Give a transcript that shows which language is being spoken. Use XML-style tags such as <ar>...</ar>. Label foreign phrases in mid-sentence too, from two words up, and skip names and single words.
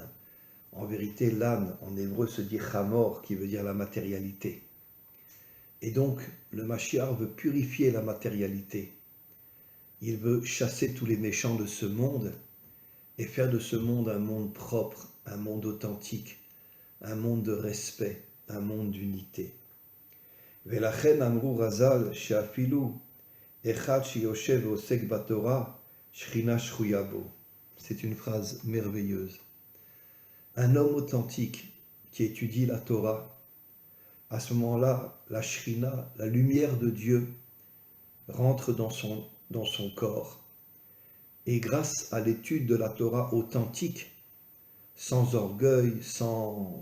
<fr>En vérité, l'âne, en hébreu, se dit chamor, qui veut dire la matérialité. Et donc, le Mashiach veut purifier la matérialité. Il veut chasser tous les méchants de ce monde et faire de ce monde un monde propre, un monde authentique, un monde de respect, un monde d'unité.</fr> <he>ולכן אמרו רז״ל שאפילו אחד שיושב ועוסק בתורה שכינה שרויה בו.</he> <fr>C'est une phrase merveilleuse. Un homme authentique qui étudie la Torah, à ce moment-là, la shrina, la lumière de Dieu, rentre dans son corps. Et grâce à l'étude de la Torah authentique, sans orgueil, sans...</fr>